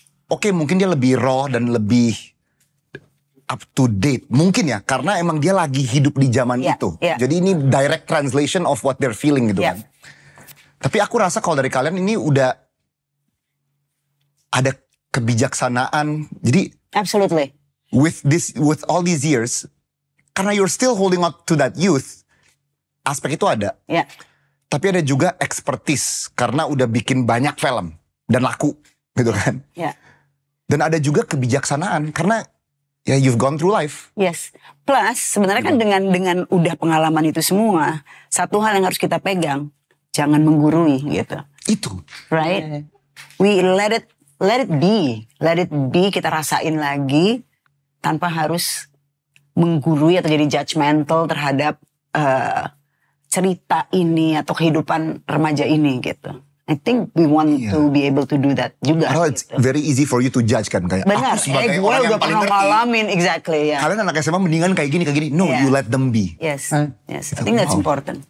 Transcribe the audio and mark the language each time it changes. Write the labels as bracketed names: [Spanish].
[Indonesian] Oke, mungkin dia lebih raw dan lebih up to date. Mungkin ya, karena emang dia lagi hidup di zaman itu. Jadi ini [English] direct translation of what they're feeling [Indonesian] gitu kan. Tapi aku rasa kalau dari kalian ini udah ada kebijaksanaan. Jadi [English] absolutely. With all these years, karena you're still holding on to that youth, [Indonesian] aspek itu ada. Tapi ada juga expertise, karena udah bikin banyak film dan laku gitu kan. Dan ada juga kebijaksanaan karena ya [English] you've gone through life. Yes. [Indonesian] Plus sebenarnya kan dengan udah pengalaman itu semua, satu hal yang harus kita pegang, jangan menggurui gitu. Itu. [English] Right? We let it be. Let it be, [Indonesian] kita rasain lagi tanpa harus menggurui atau jadi judgmental terhadap cerita ini atau kehidupan remaja ini gitu. [English] I think we want to be able to do that [Indonesian] juga. Padahal [English] it's very easy for you to judge kan, kayak [Indonesian] benar, aku sebagai orang yang udah paling pernah ngerti. ngalamin, [English] exactly [Indonesian] ya. Kalian anak SMA mendingan kayak gini. [English] No, you let them be. Yes, yes. I think that's important.